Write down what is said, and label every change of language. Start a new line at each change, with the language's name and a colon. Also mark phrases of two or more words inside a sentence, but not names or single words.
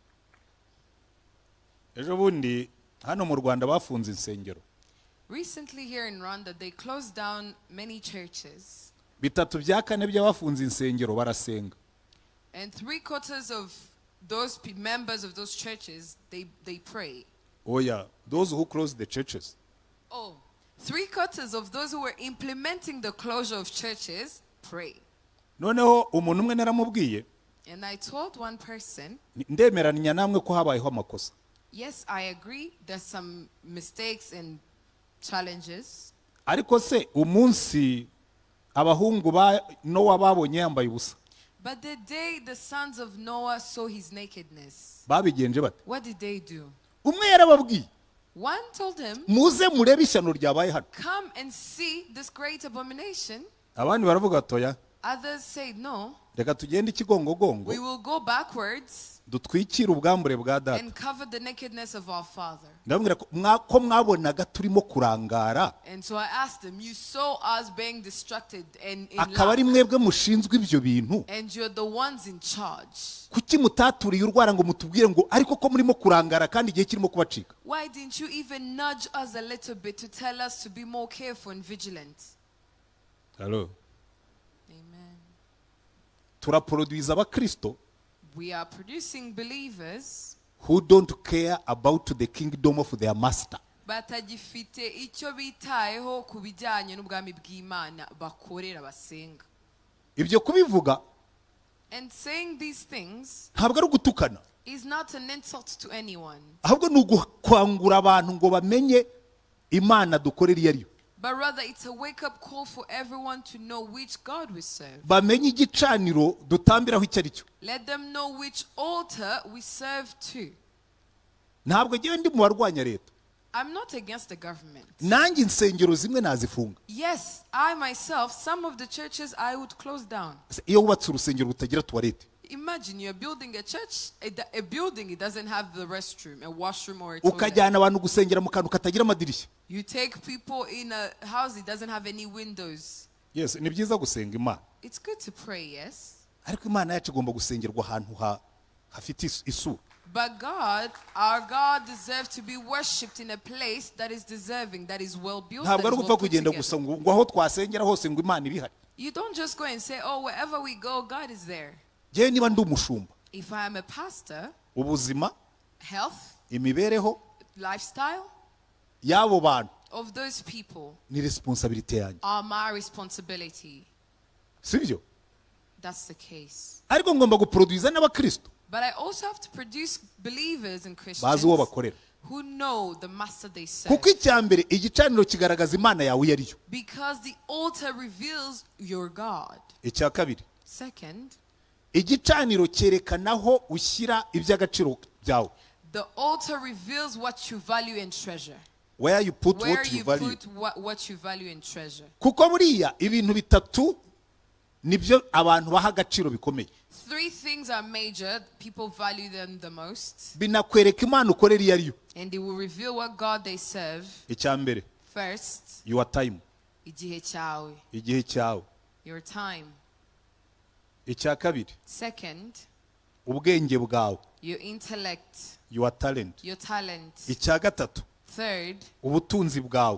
Kinyarwanda: Ejo bundi hano mu Rwanda bafunze insengero.
English: Recently here in Rwanda, they closed down many churches.
Kinyarwanda: Bitatu bya kane by'abafunze insengero barasenga.
English: And 3/4 of those members of those churches, they pray. Oh yeah, those who closed the churches. Oh, 3/4 of those who were implementing the closure of churches pray.
Kinyarwanda: Noneho umuntu umwe naramubwiye,
English: And I told one person,
Kinyarwanda: ndemeranya namwe ko habayeho amakosa.
English: yes, I agree, there's some mistakes and challenges.
Kinyarwanda: Ariko se umunsi abahungu ba Nowa babonye yambaye ubusa,
English: But the day the sons of Noah saw his nakedness,
Kinyarwanda: babigenje bate?
English: what did they do?
Kinyarwanda: Umwe yarababwiye,
English: One told him,
Kinyarwanda: muze murebe ishyano ryabaye hano.
English: come and see this great abomination.
Kinyarwanda: Abandi baravuga toya,
English: Others said, no,
Kinyarwanda: reka tugende ikigongogongo
English: we will go backwards
Kinyarwanda: dutwikire ubwambure bwa data.
English: and cover the nakedness of our father.
Kinyarwanda: Ndababwira ko mwabonaga turimo kurangara,
English: And so I asked them, you saw us being distracted and in
Kinyarwanda: akaba ari
English: lack,
Kinyarwanda: mwebwe mushinzwe ibyo bintu.
English: and you're the ones in charge.
Kinyarwanda: Kuki mutaturiye urwara ngo mutubwire ngo ariko ko murimo kurangara kandi igihe kirimo kubacika?
English: Why didn't you even nudge us a little bit to tell us to be more careful and vigilant? Hello. Amen.
Kinyarwanda: Turaproduce abakristo
English: We are producing believers who don't care about the kingdom of their master.
Kinyarwanda: batagifite icyo bitayeho ku bijyanye n'ubwami bw'Imana bakorera basenga. Ibyo kubivuga
English: And saying these things
Kinyarwanda: ntabwo ari ugutukana,
English: is not an insult to anyone,
Kinyarwanda: ahubwo ni ugukwangura abantu ngo bamenye Imana dukorera iyo ariyo.
English: but rather it's a wake-up call for everyone to know which God we serve.
Kinyarwanda: bamenye igicaniro dutambiraho icyo ari cyo.
English: Let them know which altar we serve to.
Kinyarwanda: Ntabwo ngewe ndi mu barwanya leta.
English: I'm not against the government.
Kinyarwanda: Nanjye insengero zimwe nazifunga.
English: Yes, I myself, some of the churches I would close down.
Kinyarwanda: Iyo wubatse urusengero rutagira tuwarete.
English: Imagine you're building a church, a building, it doesn't have the restroom, a washroom or a toilet.
Kinyarwanda: Ukajyana abantu gusengera mu kantu katagira amadirishya.
English: You take people in a house, it doesn't have any windows. Yes,
Kinyarwanda: ni byiza gusenga Imana.
English: It's good to pray, yes.
Kinyarwanda: Ariko Imana yacu igomba gusengerwa ahantu hafite isura.
English: But God, our God, deserves to be worshipped in a place that is deserving, that is well built.
Kinyarwanda: Ntabwo ari gupfa kugenda gusa ngo aho twasengera hose ngo Imana ibihari.
English: You don't just go and say, oh, wherever we go, God is there.
Kinyarwanda: Jewe niba ndi umushumba.
English: If I am a pastor,
Kinyarwanda: ubuzima,
English: health,
Kinyarwanda: imibereho,
English: lifestyle
Kinyarwanda: y'abo bantu
English: of those people
Kinyarwanda: ni responsibility yanjye.
English: are my responsibility.
Kinyarwanda: Sibyo?
English: That's the case.
Kinyarwanda: Ariko ngomba guproduce n'abakristo.
English: But I also have to produce believers and Christians
Kinyarwanda: Bazi uwo bakorera.
English: who know the master they serve.
Kinyarwanda: Kuko icyambere igicaniro kigaragaza Imana yawe iyo ariyo.
English: Because the altar reveals your God.
Kinyarwanda: Icya kabiri.
English: Second,
Kinyarwanda: igicaniro cyerekanaho ushyira iby'agaciro byawe.
English: the altar reveals what you value and treasure. Where you put Where what you you value. put what you value and treasure.
Kinyarwanda: Kuko buriya ibintu bitatu nibyo abantu baha agaciro bikomeye.
English: Three things are major, people value them the most.
Kinyarwanda: Binakwereka Imana ukorera iyo ariyo.
English: And they will reveal what God they serve.
Kinyarwanda: Icya mbere.
English: First, Your time.
Kinyarwanda: igihe cyawe. Igihe cyawe.
English: Your time.
Kinyarwanda: Icya kabiri.
English: Second,
Kinyarwanda: ubwenge bwawe.
English: your intellect. Your talent. Your talent.
Kinyarwanda: Icya gatatu.
English: Third,
Kinyarwanda: ubutunzi bwawe.